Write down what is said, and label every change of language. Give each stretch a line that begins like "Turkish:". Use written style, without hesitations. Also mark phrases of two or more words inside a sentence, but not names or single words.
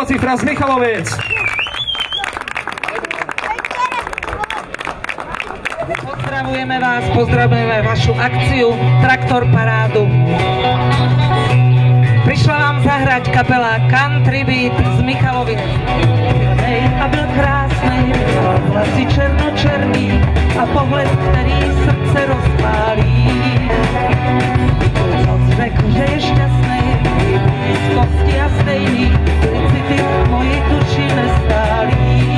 Slovak: teraz Michaloviec. Pozdravujeme vás, pozdravujeme vašu akciu Traktor Parádu. Prišla vám zahrať kapela Country Beat z Michaloviec.
Czech: A byl krásnej, vlasy černočerný a pohled, který srdce rozpálí. Noc řekl, že je šťastnej, z kosti a stejný, city moji duši nestálí.